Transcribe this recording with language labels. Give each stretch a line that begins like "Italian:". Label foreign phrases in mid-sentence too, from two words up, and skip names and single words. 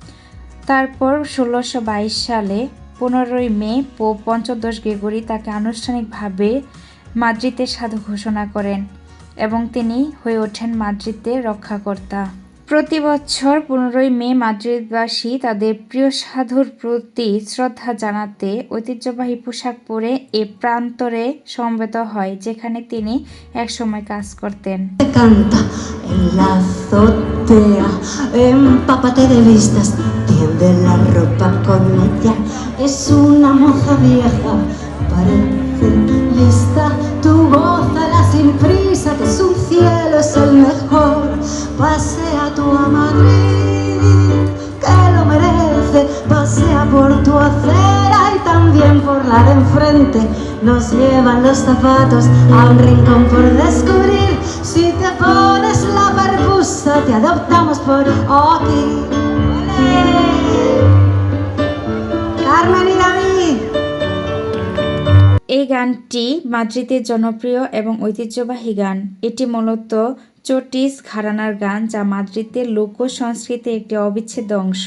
Bangla: তারপর 1622 সালে 15ই মে পোপ পঞ্চদশ গ্রেগরি তাকে আনুষ্ঠানিকভাবে মাদ্রিদের সাধু ঘোষণা করেন এবং তিনি হয়ে ওঠেন মাদ্রিদের রক্ষাকর্তা। প্রতি বছর 15ই মে মাদ্রিদবাসী তাদের প্রিয় সাধুর প্রতি শ্রদ্ধা জানাতে ঐতিহ্যবাহী পোশাক পরে এ প্রান্তরে সমবেত হয়, যেখানে তিনি একসময় কাজ করতেন।
Spanish: Tiende la ropa con ella, es una moza vieja, parece lista, tú gózala sin prisa, que es un cielo, es el mejor, pasea tú a Madrid, que lo merece, pasea por tu acera y también por la de enfrente, nos llevan los zapatos a un rincón por descubrir, si te pones la percusa te adoptamos por aquí.
Bangla: এই গানটি মাদ্রিদের জনপ্রিয় এবং ঐতিহ্যবাহী গান। এটি মূলত চটিস ঘরানার গান, যা মাদ্রিদের লোক সংস্কৃতির একটি অবিচ্ছেদ্য অংশ।